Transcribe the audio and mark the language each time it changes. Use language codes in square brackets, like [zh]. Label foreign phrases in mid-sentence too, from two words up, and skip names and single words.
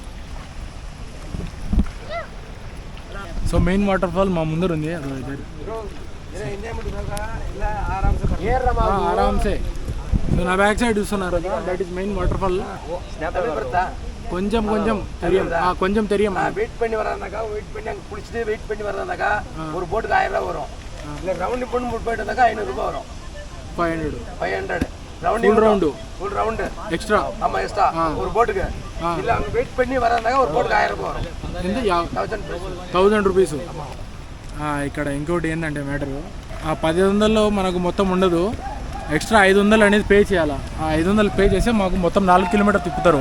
[te] సో [en] main water fall [te] మా ముందర ఉంది. [hi] आराम से. [te] సో నా [en] back side [te] చూస్తున్నారు, [en] that is main water fall. [ta] கொஞ்சம் கொஞ்சம் தெரியும், கொஞ்சம் தெரியும். வெயிட் பண்ணி வரானாக்கா, வெயிட் பண்ணி அங்கே பிடிச்சிட்டு வெயிட் பண்ணி வரானாக்கா ஒரு போட்டுக்கு 1000 ரூபா வரும். இல்லை ரவுண்டு பண்ணி போயிட்டு வந்தாக்கா 500 ரூபாய் வரும். [en] 500 full round extra. [ta] ஆமாம் எக்ஸ்ட்ரா ஒரு போட்டுக்கு. இல்லை அங்கே வெயிட் பண்ணி வரானாக்கா ஒரு போட்டுக்கு 1000 ரூபாய் வரும். [te] 1000 రూపీస్. ఇక్కడ ఇంకోటి ఏంటంటే మ్యాటరు, ఆ 1500లో మనకు మొత్తం ఉండదు, ఎక్స్ట్రా 500 అనేది పే చేయాలి. ఆ 500 పే చేస్తే మాకు మొత్తం 4 కిలోమీటర్ తిప్పుతారు.